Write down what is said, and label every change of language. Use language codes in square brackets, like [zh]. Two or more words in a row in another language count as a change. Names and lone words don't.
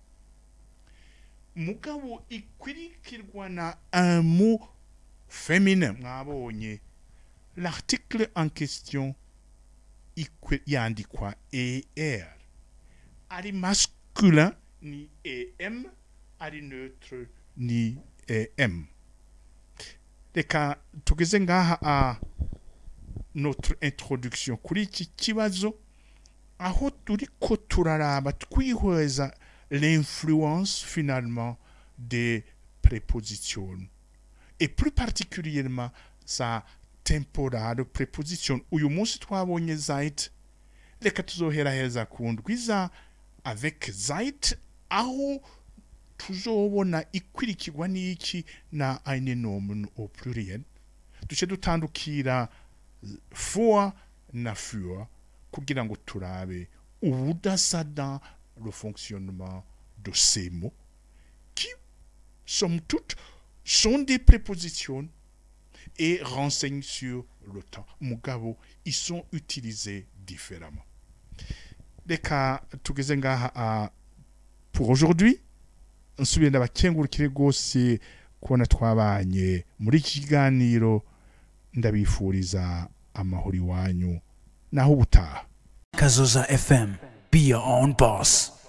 [rn] Mugabo ikwirikirwa na [fr] un mot féminin. [rn] Mwabonye [fr] l'article en question [rn] yandi quoi er. Ari masculin ni em, ari neutre ni em. Reka tugeze ngaha [fr] a notre introduction [rn] kuri iki kibazo, aho turiko turaraba twihweza [fr] l'influence finalement des prépositions et plus particulièrement sa temporale préposition. [rn] Uyu munsi twabonye seit, reka tuzoheraheza ku ndwiza avec seit, aho tuzobona ikwirikirwa n'iki na [de] eine Nomen [fr] au pluriel. [rn] Duce dutandukira vor na für kugira ngo turabe ubudasa [fr] dans le fonctionnement de ces mots qui, somme toute, sont des prépositions et renseignent sur le temps. Mugabo, ils sont utilisés différemment. [rn] Reka tugeze ngaha [fr] pour aujourd'hui. [rn] Nsubire ndabakengurukire rwose kubona twabanye muri iki kiganiro. Ndabifuriza amahoro iwanyu naho ubutaha. Kazoza FM, [en] be your own boss.